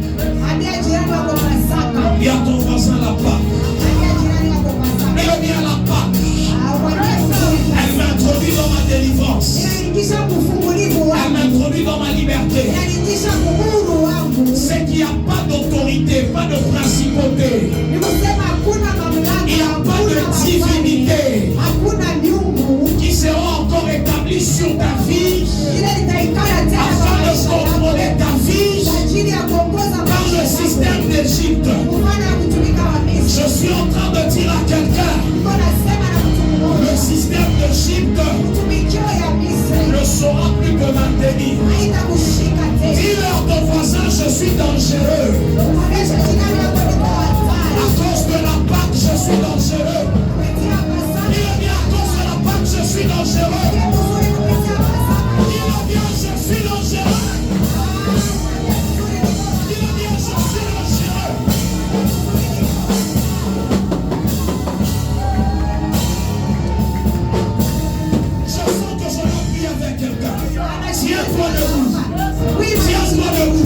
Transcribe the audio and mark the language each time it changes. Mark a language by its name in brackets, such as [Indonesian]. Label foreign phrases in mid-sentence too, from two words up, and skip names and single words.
[French] Il y a ton voisin la Pâque. Elle est bien la Pâque. Elle m'introduit dans ma délivrance. Elle m'introduit dans ma liberté. C'est qu'il n'y a pas d'autorité, pas de principauté [Swahili] Ni kusema hakuna mamlaka, [French] il n'y a pas [Swahili] hakuna [French] de [Swahili] mafalme, [French] divinité [Swahili] hakuna miungu [French] qui seront encore établis sur ta vie [Swahili] ile itaikala tena kwa [French] afin de [Swahili] maisha yako [French] contrôler ta vie [Swahili] kwa ajili ya kuongoza [French] par [Swahili] maisha [French] le [Swahili] yako. [French] système d'Égypte. [Swahili] Kufanya kutumika wa Misri. [French] Je suis en train de dire à quelqu'un, [Swahili] Niko nasema na mtu [French] le [Swahili] mmoja, [French] système d'Égypte [Swahili] tumikio ya Misri [French] ne saura plus te maintenir. [Swahili] haitakushika tena. [French] Dis-leur ton voisin, je suis dangereux. [Swahili] Onyesha jirani yako niko [French] À [Swahili] hatari. [French] cause de la Pâque, je suis dangereux. [Swahili] Kupitia Pasaka, [French] Dis-le bien, à cause de la Pâque, je suis dangereux. [Swahili] ni mzuri kupitia Pasaka. [French] Dis-le bien, je suis dangereux. Dis-le bien, je suis dangereux. Je sens que je dois prier avec quelqu'un. Tiens-toi debout. Tiens-toi debout.